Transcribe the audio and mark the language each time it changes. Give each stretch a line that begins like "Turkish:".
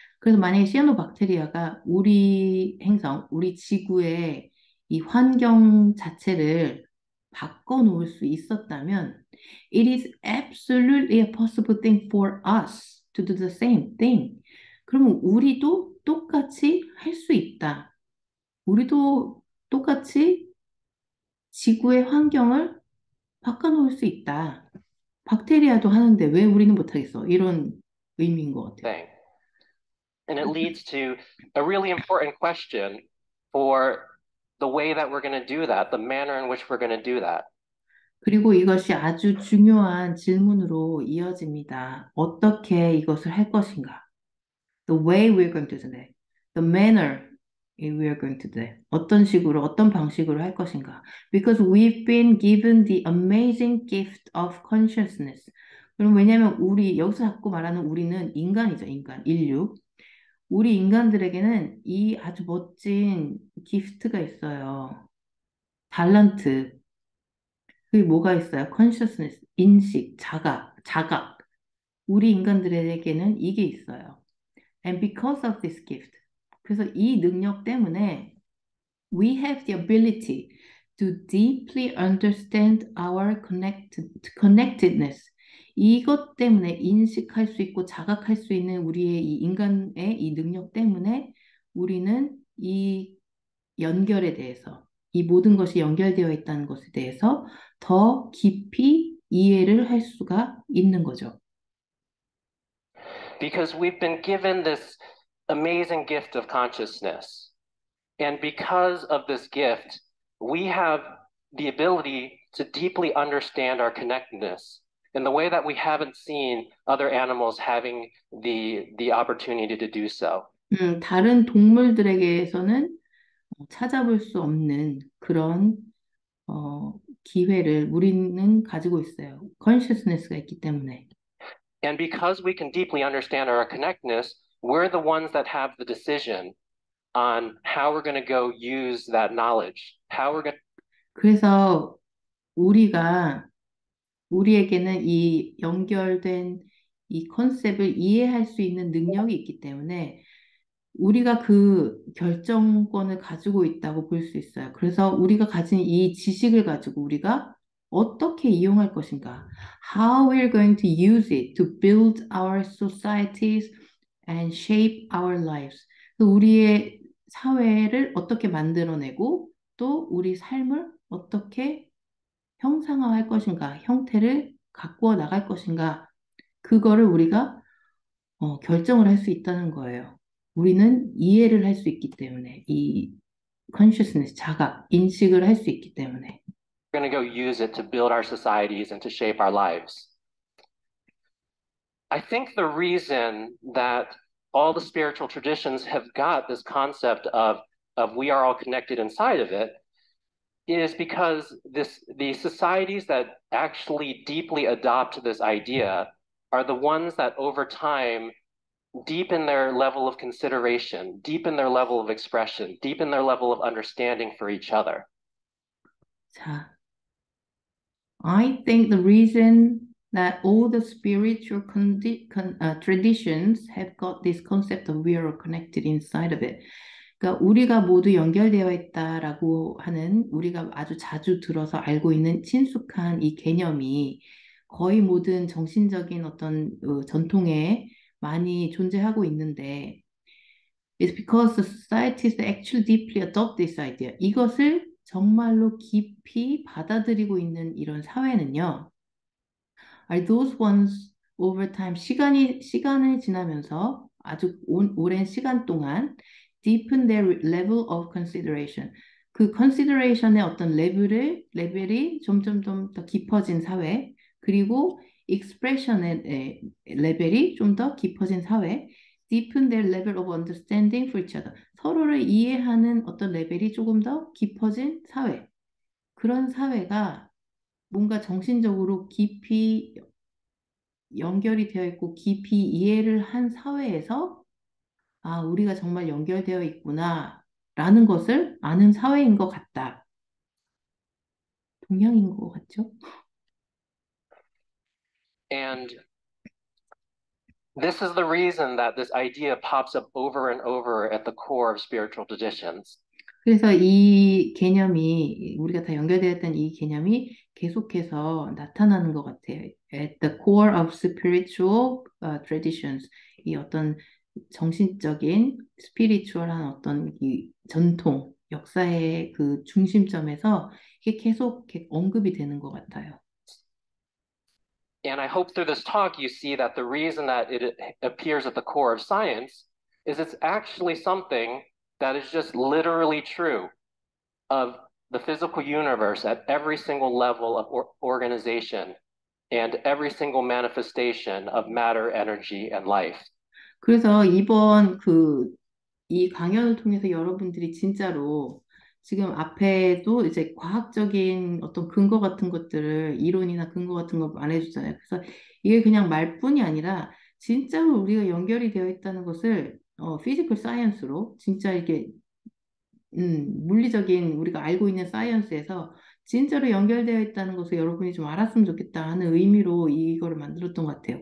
Korean: 그래서 만약에 시아노박테리아가 우리 행성, 우리 지구의 이 환경 자체를 바꿔놓을 수 있었다면,
English: it is absolutely a possible thing for us to do the same thing.
Korean: 그러면 우리도 똑같이 할 수 있다. 우리도 똑같이 지구의 환경을 바꿔놓을 수 있다. 박테리아도 하는데 왜 우리는 못하겠어? 이런 의미인 것 같아요.
English: Thing. And it leads to a really important question for the way that we're going to do that, the manner in which we're going to do that.
Korean: 그리고 이것이 아주 중요한 질문으로 이어집니다. 어떻게 이것을 할 것인가?
English: The way we're going to do it. The manner we're going to do it.
Korean: 어떤 식으로, 어떤 방식으로 할 것인가?
English: Because we've been given the amazing gift of consciousness.
Korean: 그럼 왜냐하면 우리, 여기서 자꾸 말하는 우리는 인간이죠, 인간, 인류. 우리 인간들에게는 이 아주 멋진 기프트가 있어요. 달란트. 그게 뭐가 있어요? consciousness, 인식, 자각. 우리 인간들에게는 이게 있어요.
English: And because of this gift,
Korean: 그래서 이 능력 때문에
English: we have the ability to deeply understand our connectedness.
Korean: 이것 때문에 인식할 수 있고 자각할 수 있는 우리의 이 인간의 이 능력 때문에 우리는 이 연결에 대해서, 이 모든 것이 연결되어 있다는 것에 대해서 더 깊이 이해를 할 수가 있는 거죠.
English: Because we've been given this amazing gift of consciousness. And because of this gift, we have the ability to deeply understand our connectedness in the way that we haven't seen other animals having the opportunity to do so.
Korean: 다른 동물들에게서는 찾아볼 수 없는 그런 기회를 우리는 가지고 있어요. consciousness가 있기 때문에.
English: And because we can deeply understand our connectedness, we're the ones that have the decision on how we're going to go use that knowledge, how we're going.
Korean: 그래서 우리에게는 이 연결된 이 컨셉을 이해할 수 있는 능력이 있기 때문에 우리가 그 결정권을 가지고 있다고 볼 수 있어요. 그래서 우리가 가진 이 지식을 가지고 우리가 어떻게 이용할 것인가?
English: How we're going to use it to build our societies and shape our lives.
Korean: 우리의 사회를 어떻게 만들어내고 또 우리 삶을 어떻게 형상화할 것인가, 형태를 가꾸어 나갈 것인가, 그거를 우리가 결정을 할 수 있다는 거예요. 우리는 이해를 할 수 있기 때문에, 이 consciousness, 자각, 인식을 할 수 있기 때문에.
English: We're going to go use it to build our societies and to shape our lives. I think the reason that all the spiritual traditions have got this concept of we are all connected inside of it is because the societies that actually deeply adopt this idea are the ones that over time deepen their level of consideration, deepen their level of expression, deepen their level of understanding for each other. 자, I think the reason that all the spiritual traditions have got this concept of we are connected inside of it.
Korean: 그러니까 우리가 모두 연결되어 있다라고 하는 우리가 아주 자주 들어서 알고 있는 친숙한 이 개념이 거의 모든 정신적인 어떤 전통에 많이 존재하고 있는데
English: it's because the societies actually deeply adopt this idea.
Korean: 이것을 정말로 깊이 받아들이고 있는 이런 사회는요.
English: are those ones over time
Korean: 시간을 지나면서 아주 오랜 시간 동안
English: deepen their level of consideration.
Korean: 그 consideration의 어떤 레벨이 점점 더 깊어진 사회, 그리고 expression의 레벨이 좀 더 깊어진 사회,
English: deepen their level of understanding for each other.
Korean: 서로를 이해하는 어떤 레벨이 조금 더 깊어진 사회. 그런 사회가 뭔가 정신적으로 깊이 연결이 되어 있고 깊이 이해를 한 사회에서 아, 우리가 정말 연결되어 있구나 라는 것을 아는 사회인 것 같다. 동양인 것 같죠?
English: And this is the reason that this idea pops up over and over at the core of spiritual traditions.
Korean: 그래서 이 개념이 우리가 다 연결되어 있던 이 개념이 계속해서 나타나는 것 같아요.
English: At the core of spiritual traditions.
Korean: 이 어떤 정신적인 스피리추얼한 어떤 이 전통, 역사의 그 중심점에서 이게 계속 이렇게 언급이 되는 것 같아요.
English: And I hope through this talk you see that the reason that it appears at the core of science is it's actually something that is just literally true of the physical universe at every single level of organization and every single manifestation of matter, energy, and life.
Korean: 그래서 이번 이 강연을 통해서 여러분들이 진짜로 지금 앞에도 이제 과학적인 어떤 근거 같은 것들을 이론이나 근거 같은 거 말해주잖아요. 그래서 이게 그냥 말뿐이 아니라 진짜로 우리가 연결이 되어 있다는 것을 피지컬 사이언스로 진짜 이게 물리적인 우리가 알고 있는 사이언스에서 진짜로 연결되어 있다는 것을 여러분이 좀 알았으면 좋겠다 하는 의미로 이거를 만들었던 것 같아요.